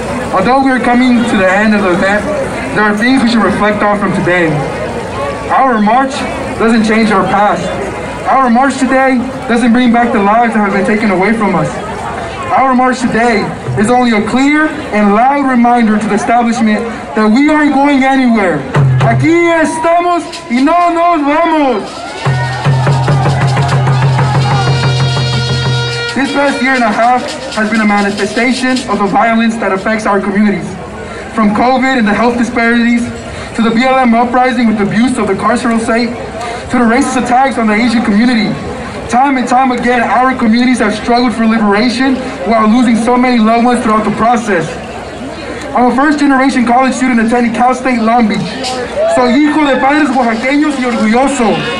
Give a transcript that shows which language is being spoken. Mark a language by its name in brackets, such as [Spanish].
[English] Although we're coming to the end of the event, there are things we should reflect on from today. Our march doesn't change our past. Our march today doesn't bring back the lives that have been taken away from us. Our march today is only a clear and loud reminder to the establishment that we aren't going anywhere. [Spanish] Aquí estamos y no nos vamos. [English] This past year and a half has been a manifestation of the violence that affects our communities. From COVID and the health disparities, to the BLM uprising with the abuse of the carceral state, to the racist attacks on the Asian community. Time and time again, our communities have struggled for liberation while losing so many loved ones throughout the process. I'm a first-generation college student attending Cal State Long Beach. [Spanish] Soy hijo de padres oaxaqueños y orgulloso.